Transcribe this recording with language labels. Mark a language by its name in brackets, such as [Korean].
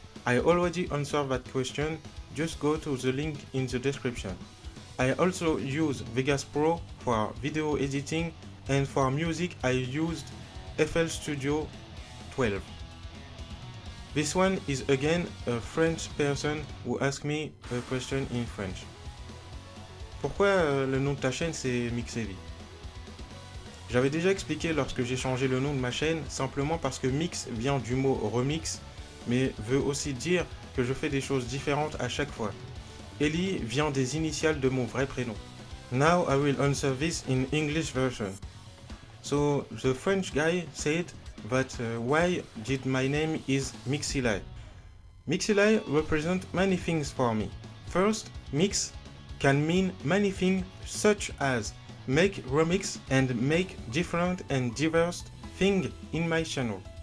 [English] I already answered that question, just go to the link in the description. I also use Vegas Pro for video editing, and for music I used FL Studio 12. This one is again a French person who asked me a question in French. [French] Pourquoi le nom de ta chaîne c'est Mixeli? J'avais déjà expliqué lorsque j'ai changé le nom de ma chaîne, simplement parce que mix vient du mot remix, mais veut aussi dire que je fais des choses différentes à chaque fois. Eli vient des initiales de mon vrai prénom. [English] Now I will answer this in English version. So the French guy said that why did my name is Mixeli? Mixeli represents many things for me. First, mix can mean many things such as make remix and make different and diverse things in my channel.